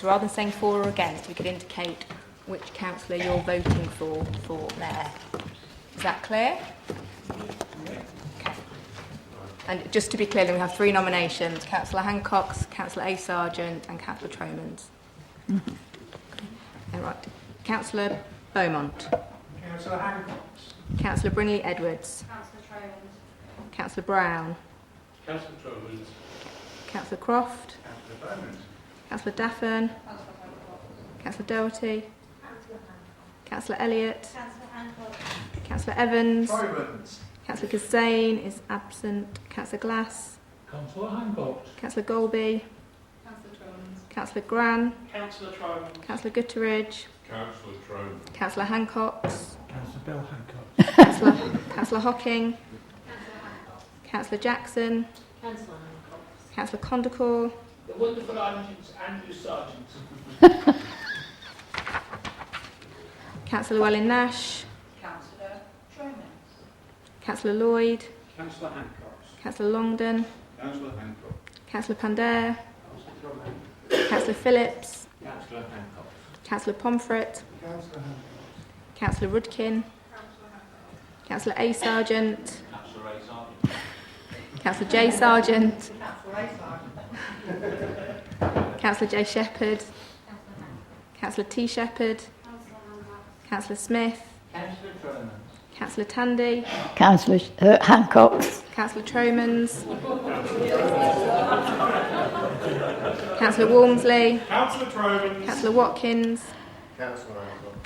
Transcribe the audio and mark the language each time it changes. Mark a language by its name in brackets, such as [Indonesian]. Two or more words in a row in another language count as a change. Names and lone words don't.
[English] Rather than saying for or against, we could indicate which councillor you're voting for mayor. Is that clear? Okay. And just to be clear, then we have 3 nominations: Councillor Hancock's, Councillor A. Sargent and Councillor Tromans. Mm-hmm. All right. Councillor Beaumont. Councillor Hancock's. Councillor Brinley Edwards. Councillor Tromans. Councillor Brown. Councillor Tromans. Councillor Croft. Councillor Beaumont. Councillor Daffern. Councillor Doherty. Councillor Elliott. Councillor Evans. Councillor Gazain is absent. Councillor Glass. Councillor Hancock. Councillor Golby. Councillor Tromans. Councillor Gran. Councillor Tromans. Councillor Gutteridge. Councillor Tromans. Councillor Hancox. Councillor Bill Hancock. Councillor Hocking. Councillor Jackson. Councillor Hancock. Councillor Condacore. The wonderful Andrew Sargent. Councillor Llewellyn-Nash. Councillor Tromans. Councillor Lloyd. Councillor Hancock. Councillor Longdon. Councillor Hancock. Councillor Pandair. Councillor Phillips. Councillor Hancock. Councillor Pomfret. Councillor Hancock. Councillor Rudkin. Councillor A. Sargent. Councillor A. Sargent. Councillor J. Sargent. Councillor A. Sargent. Councillor J. Shepherd. Councillor T. Shepherd. Councillor Smith. Councillor Tromans. Councillor Tandy. Councillor Hancock's. Councillor Tromans. Councillor Walmsley. Councillor Tromans. Councillor Watkins. Councillor Hancock.